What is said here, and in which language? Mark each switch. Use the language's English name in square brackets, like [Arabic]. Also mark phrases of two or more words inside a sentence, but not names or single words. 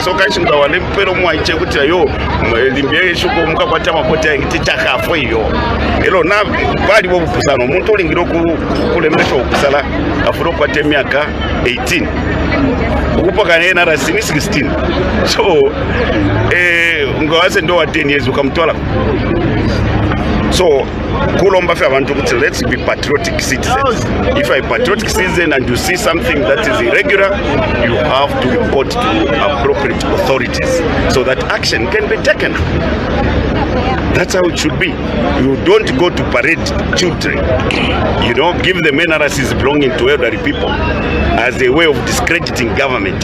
[Bemba] so kashinga wale mpero mwaiche kuti yo limbye shuko mukakwata makoti ngiti chakafo iyo elo na bali bo kupusana umuntu olingiro kulembesha okusala afuro kwate myaka 18 ukupoka na NRC ni 16 so ngawase ndo wa 10 years ukamtola so kulomba fe abantu kuti [English] let's be patriotic citizens. If you're a patriotic citizen and you see something that is irregular, you have to report to appropriate authorities so that action can be taken. That's how it should be. You don't go to parade children, give them NRCs belonging to elderly people as a way of discrediting government.